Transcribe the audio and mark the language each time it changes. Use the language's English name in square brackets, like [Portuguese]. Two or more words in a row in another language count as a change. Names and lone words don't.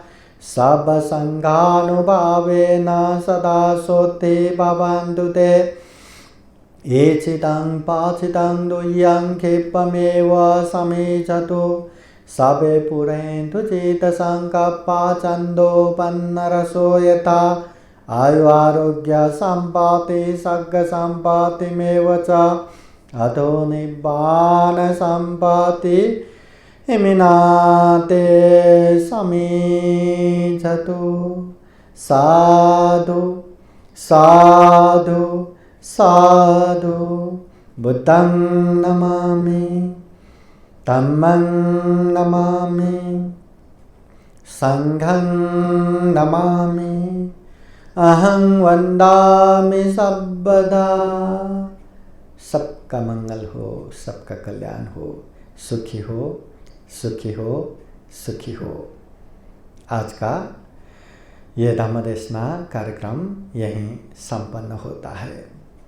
[Pali] सर्वसङ्घानुभावेन सदा सोत्ति भवन्तु ते एचितं पाचितं दुह्यं क्षिप्रमेव समीचतु सबे पुरेन्तु चित्तसङ्कल्पा छन्दोपन्नरसो यथा आयु आरोग्य सम्पत्ति सर्ग सम्पत्तिमेव च अतो निब्बान सम्पत्ति इमिनाते समीचतु साधु साधु साधु बुद्धं नमामि धम्मं नमामि संघं नमामि अहं वन्दामि सर्वदा। [Hindi] सबका मंगल हो, सबका कल्याण हो, सुखी हो, सुखी हो, सुखी हो। आज का ये धम्मदेशना कार्यक्रम यहीं संपन्न होता है।